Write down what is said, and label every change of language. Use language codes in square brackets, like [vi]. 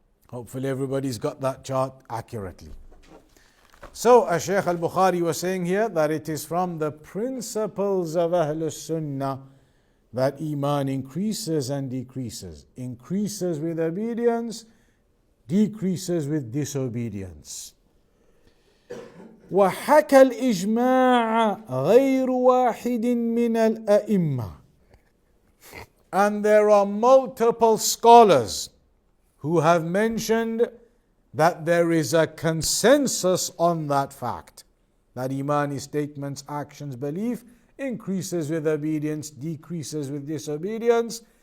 [en] Hopefully everybody's got that chart accurately. So as Shaykh al-Bukhari was saying here, that it is from the principles of Ahl-Sunnah that iman increases and decreases. Increases with obedience, decreases with disobedience. [ar] وحكى الإجماع غير واحد من الأئمة. [en] And there are multiple scholars who have mentioned that there is a consensus on that fact. That iman is statements, actions, belief, increases with obedience, decreases with disobedience.